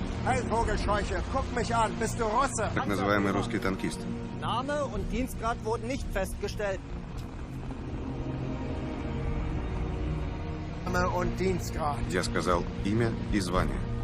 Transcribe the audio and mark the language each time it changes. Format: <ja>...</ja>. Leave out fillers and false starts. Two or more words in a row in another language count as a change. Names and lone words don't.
<de>Pfeilvogelscheuche, guck mich an, bist du Russe?</de> <ru>Так называемый русский танкист.</ru> <de>Name und Dienstgrad wurden nicht festgestellt. Name und Dienstgrad.</de> <ru>Я сказал имя и звание.</ru>